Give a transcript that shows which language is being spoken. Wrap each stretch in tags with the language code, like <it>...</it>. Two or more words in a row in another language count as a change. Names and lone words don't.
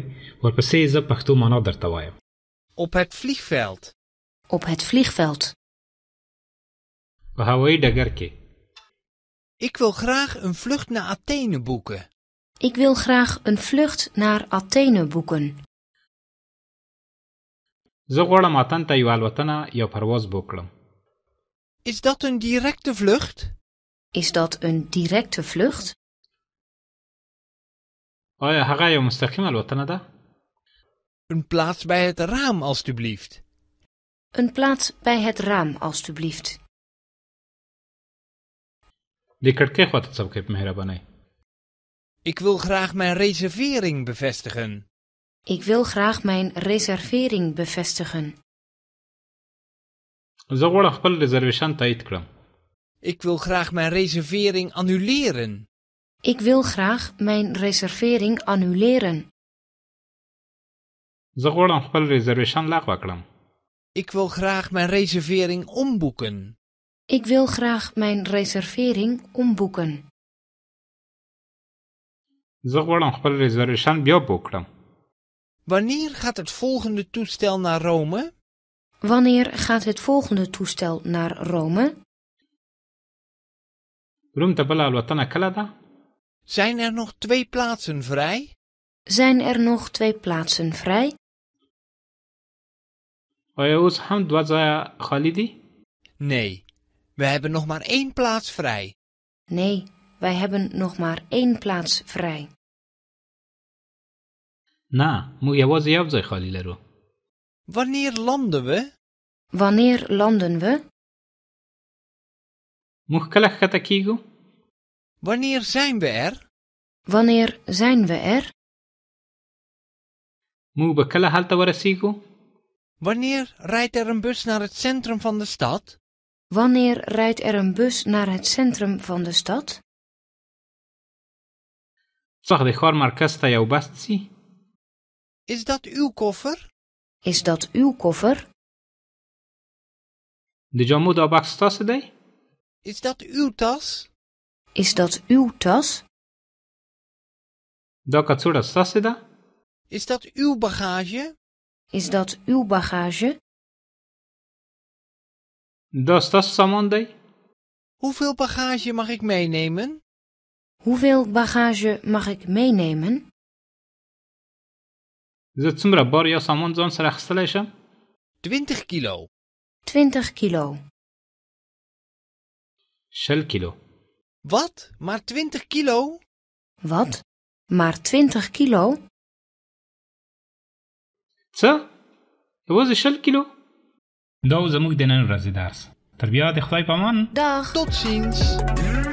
<ps>ورپسې زه پښتو معنا درته وایم.</ps> <nl>Op het vliegveld. Op het vliegveld.</nl> <ps>په هوایي ډګر کې.</ps> <nl>Ik wil graag een vlucht naar Athene boeken. Ik wil graag een vlucht naar Athene boeken.</nl> <ps>زه غواړم اتن ته یو الوتنه یو پرواز وکړم.</ps> <nl>Is dat een directe vlucht? Is dat een directe vlucht?</nl> <ps>آیا هغه یو مستقیم الوتنه ده؟</ps> <nl>Een plaats bij het raam, alstublieft. Een plaats bij het raam, alstublieft.</nl> <ps>د کړکۍ خواته څوکۍ په مهربانۍ.</ps> <nl>Ik wil graag mijn reservering bevestigen. Ik wil graag mijn reservering bevestigen.</nl> <ps>زه غواړم خپل ریزرویشن تایید کړم.</ps> <nl>Ik wil graag mijn reservering annuleren. Ik wil graag mijn reservering annuleren.</nl> <ps>زه غواړم خپل ریزرویشن لغوه کړم.</ps> <nl>Ik wil graag mijn reservering omboeken. Ik wil graag mijn reservering omboeken.</nl> <ps>زه غواړم خپل ریزرویشن بیا بوک کړم.</ps> <nl>Wanneer gaat het volgende toestel naar Rome? Wanneer gaat het volgende toestel naar Rome?</nl> <ps>روم ته بله الوتنه کله ده؟</ps> <nl>Zijn er nog 2 plaatsen vrij? Zijn er nog 2 plaatsen vrij?</nl> <ps>آیا اوس هم 2 ځایه خالی دي؟</ps> <nl>Nee, we hebben nog maar 1 plaats vrij. Nee, wij hebben nog maar 1 plaats vrij.</nl> <ps>نه، موږ یوازې یو ځای خالی لرو.</ps> <nl>Wanneer landen we? Wanneer landen we?</nl> <ps>موږ کله ښکته کیږو؟</ps> <nl>Wanneer zijn we er? Wanneer zijn we er?</nl> <ps>موږ به کله هلته ورسیږو؟</ps> <nl>Wanneer rijdt er een bus naar het centrum van de stad? Wanneer rijdt er een bus naar het centrum van de stad?</nl> <ps>څه وخت د ښار مرکز ته یو بس ځي؟</ps> <nl>Is dat uw koffer? Is dat uw koffer?</nl> <ps>د جامو دا بکس ستاسو دی؟</ps> <nl>Is dat uw tas? Is dat uw tas?</nl> <ps>دا کڅوړه ستاسو ده؟</ps> <nl>Is dat uw bagage? Is dat uw bagage?</nl> <ps>دا ستاسو سامان دی؟</ps> <nl>Hoeveel bagage mag ik meenemen? Hoeveel bagage mag ik meenemen?</nl> <ps>زه څومره بار یا سامان ځان سره اخیستلی شم؟</ps> <nl>20 kilo. 20 kilo.</nl> <ps>20 کیلو.</ps> <nl>Wat? Maar 20 kilo? Wat? Maar 20 kilo?</nl> <ps>څه؟ یوازې 20 کیلو؟ دا و زموږ د نن ورځې درس. تر بیا د خدای په امان.</ps> <nl>Dag. Tot ziens.</nl>